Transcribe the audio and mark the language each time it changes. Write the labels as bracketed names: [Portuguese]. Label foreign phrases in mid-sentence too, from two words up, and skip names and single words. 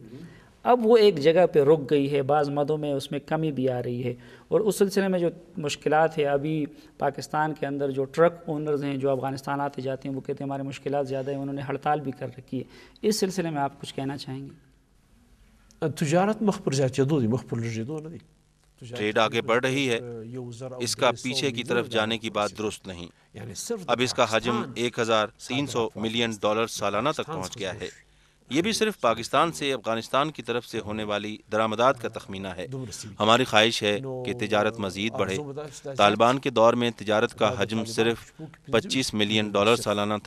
[Urdu] اب وہ ایک جگہ پہ رک گئی ہے، بعض مدوں میں اس میں کمی بھی آ رہی ہے، اور اس سلسلے میں جو مشکلات ہے ابھی پاکستان کے اندر جو [English] truck owners [Urdu] ہیں جو افغانستان آتے جاتے ہیں وہ کہتے ہیں ہمارے مشکلات زیادہ ہیں، انہوں نے ہڑتال بھی کر رکھی ہے. اس سلسلے میں آپ کچھ کہنا چاہیں گے؟ [Pashto] تجارت مخ پر زیاتېدو دی، مخ پر لږېدو نه دی. [Urdu] ٹریڈ آگے بڑھ رہی ہے، اس کا پیچھے کی طرف جانے کی بات درست نہیں. اب اس کا حجم $1300 ملین سالانہ تک پہنچ گیا ہے. یہ بھی صرف پاکستان سے افغانستان کی طرف سے ہونے والی درآمدات کا تخمینہ ہے. ہماری خواہش ہے کہ تجارت مزید بڑھے. طالبان کے دور میں تجارت کا حجم صرف $25 ملین سالانہ تھا.